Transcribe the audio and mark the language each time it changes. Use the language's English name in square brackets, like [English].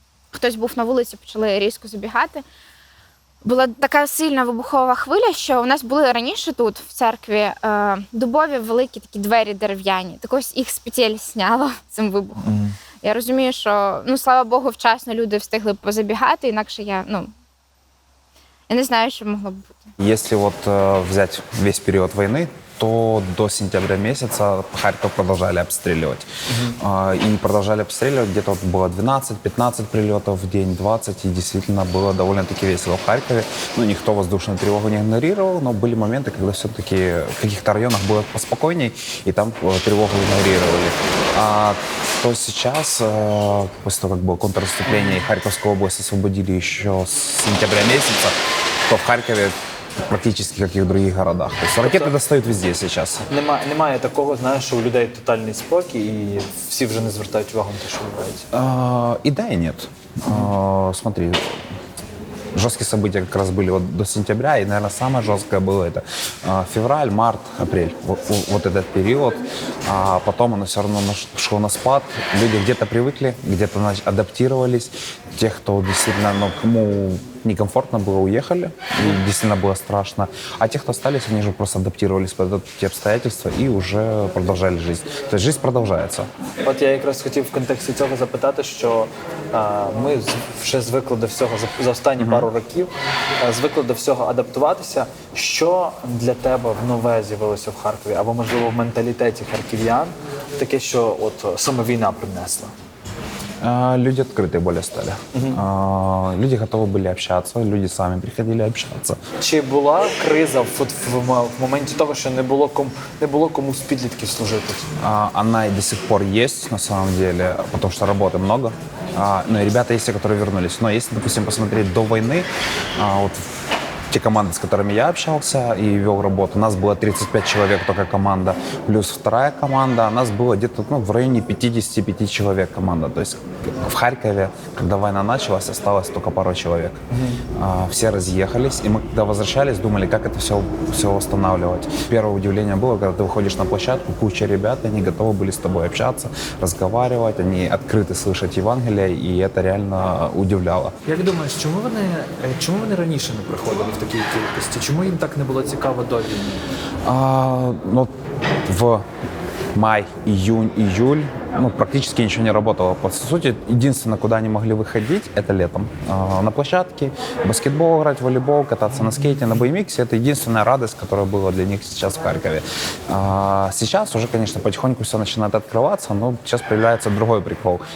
[Ukrainian] Хтось був на вулиці, почали різко забігати. Була така сильна вибухова хвиля, що у нас були раніше тут, в церкві, дубові великі такі двері дерев'яні. Так ось їх з петель зняло цим вибухом. Я розумію, що, слава Богу, вчасно люди встигли позабігати, інакше я не знаю, що могло б бути. [Russian] Если взять весь период войны, то до сентября месяца Харьков продолжали обстреливать. И продолжали обстреливать, где-то вот было 12-15 прилетов в день, 20, и действительно было довольно-таки весело в Харькове. Ну, никто воздушную тревогу не игнорировал, но были моменты, когда все-таки в каких-то районах было поспокойней, и там тревогу игнорировали. То сейчас, после того, как было контрнаступление, и Харьковскую область освободили еще с сентября месяца, то в Харькове практически как и в других городах. То есть [Ukrainian] ракети достають везде зараз. Немає такого, знаєш, що у людей тотальний спокій і всі вже не звертають увагу на те, що відбувається? [Russian] И да, и нет. Смотри, жесткие события как раз были вот до сентября, и, наверное, самое жесткое было это февраль, март, апрель. Вот этот период. А потом оно все равно шло на спад. Люди где-то привыкли, где-то адаптировались. Те, кто действительно, кому некомфортно было, уехали, и действительно было страшно. А те, кто остались, они же просто адаптировались под эти обстоятельства и уже продолжали жизнь. То есть жизнь продолжается. [Ukrainian] От я якраз хотів в контексті цього запитати, що ми вже звикли до всього за останні пару років, звикли до всього адаптуватися. Що для тебе нове з'явилося в Харкові, або, можливо, в менталітеті харків'ян, таке, що от саме війна принесла? [Russian] Люди открытые более стали. Люди готовы были общаться, люди сами приходили общаться. [Ukrainian] Чи була криза в моменті того, що не було кому з підлітків служити? [Russian] Она и до сих пор есть, на самом деле, потому что работы много. Но и ребята есть, которые вернулись. Но если, допустим, посмотреть до войны, вот те команды, с которыми я общался и вел работу, у нас было 35 человек только команда, плюс вторая команда, у нас было где-то в районе 55 человек команда. То есть в Харькове, когда война началась, осталось только пару человек. Все разъехались, и мы, когда возвращались, думали, как это все восстанавливать. Первое удивление было, когда ты выходишь на площадку, куча ребят, они готовы были с тобой общаться, разговаривать, они открыты слышать Евангелие, и это реально удивляло. [Ukrainian] Як думаєш, чому вони раніше не приходили в такій кількості? Чому їм так не було цікаво до війни? [Russian] В май, июнь, июль практически ничего не работало. По сути, единственное, куда они могли выходить, это летом. На площадке, баскетбол играть, волейбол, кататься на скейте, на BMX. Это единственная радость, которая была для них сейчас в Харькове. Сейчас уже, конечно, потихоньку все начинает открываться, но сейчас появляется другой прикол.